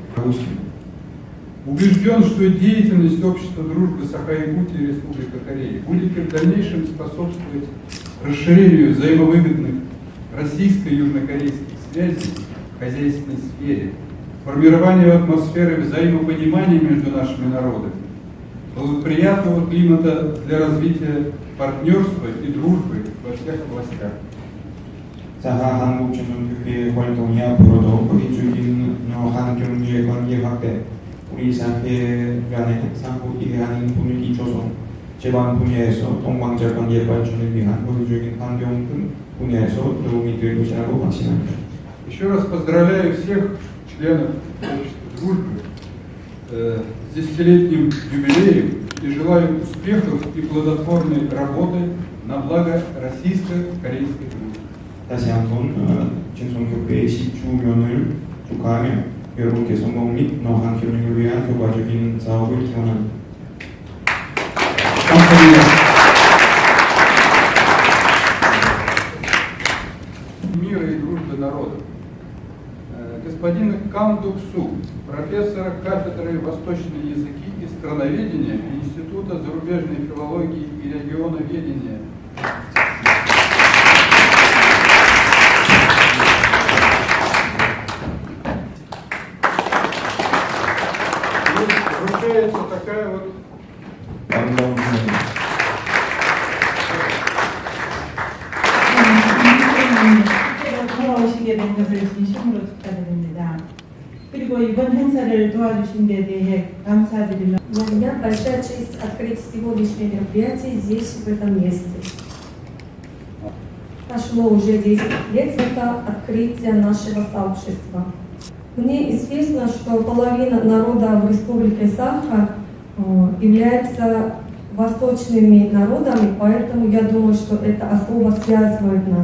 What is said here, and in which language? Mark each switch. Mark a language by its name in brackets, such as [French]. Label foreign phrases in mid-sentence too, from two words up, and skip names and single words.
[Russian] Убежден, что деятельность общества дружбы Саха-Якутия и Республика Корея будет и в дальнейшем способствовать расширению взаимовыгодных российско-южнокорейских связей в хозяйственной сфере, формированию атмосферы взаимопонимания между нашими народами, благоприятного климата для развития партнерства и дружбы во всех областях. [Korean] 사하 한국 친선협회의 활동이 앞으로도 효율적인 한경의 관계 확대, 우리 사회 간의 상호 이해하는 분위기 조성, 제반 분야에서 동방자 관계 발전을 위한 효율적인 환경 등 분야에서 도움이 될 것이라고 확신합니다. [Russian] Еще раз поздравляю всех членов общества дружбы с десятилетним юбилеем и желаю успехов и плодотворной работы на благо российско-корейской дружбы. [Korean] 다시 한번 친선협회의 10주년을 축하하며 여러분께 성공 및 노한 협력을 위한 효과적인 사업을 기원합니다. [Russian] Мира и дружбы народов. Господин Кан Док Су, профессор кафедры восточные языки и страноведения Института зарубежной филологии и регионоведения. Вручается такая вот [Korean] 돌아오시게 된 것을 진심으로 축하드립니다. 그리고 이번 행사를 도와주신 데 대해 감사드리며 [Russian] Для меня большая честь открыть сегодняшнее мероприятие здесь, в этом месте. Прошло уже 10 лет с этого открытия нашего сообщества. Мне известно, что половина народа в Республике Саха является восточными народами, поэтому я думаю, что это особо связывает нас.